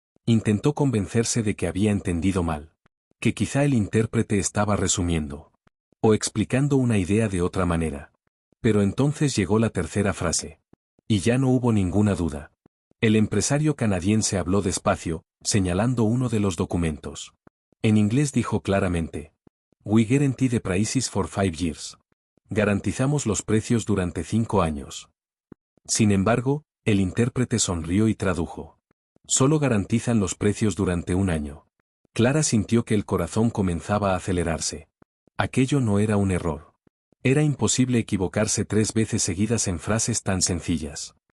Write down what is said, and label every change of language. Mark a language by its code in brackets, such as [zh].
[es] Intentó convencerse de que había entendido mal. Que quizá el intérprete estaba resumiendo. O explicando una idea de otra manera. Pero entonces llegó la tercera frase. Y ya no hubo ninguna duda. El empresario canadiense habló despacio, señalando uno de los documentos. En inglés dijo claramente. [en] We guarantee the prices for 5 years. [es] Garantizamos los precios durante 5 años. Sin embargo, el intérprete sonrió y tradujo. Solo garantizan los precios durante 1 año. Clara sintió que el corazón comenzaba a acelerarse. Aquello no era un error. Era imposible equivocarse 3 veces seguidas en frases tan sencillas.